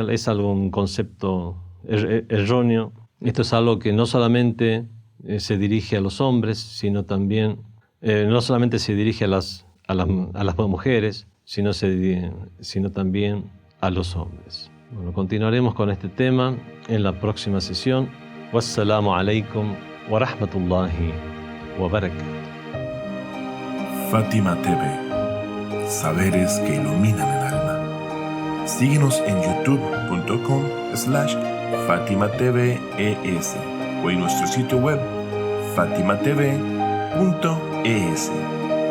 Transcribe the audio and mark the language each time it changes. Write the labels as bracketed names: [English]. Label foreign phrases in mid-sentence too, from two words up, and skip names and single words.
[Spanish] Es algo, un concepto erróneo. Esto es algo que no solamente se dirige a los hombres, sino también, no solamente se dirige a las mujeres, sino también a los hombres. Bueno, continuaremos con este tema en la próxima sesión. [Arabic] والسلام عليكم ورحمة الله وبركاته. [Spanish] Fátima TV, saberes que iluminan el alma. Síguenos en youtube.com/FátimaTVES o en nuestro sitio web fatimatv.es.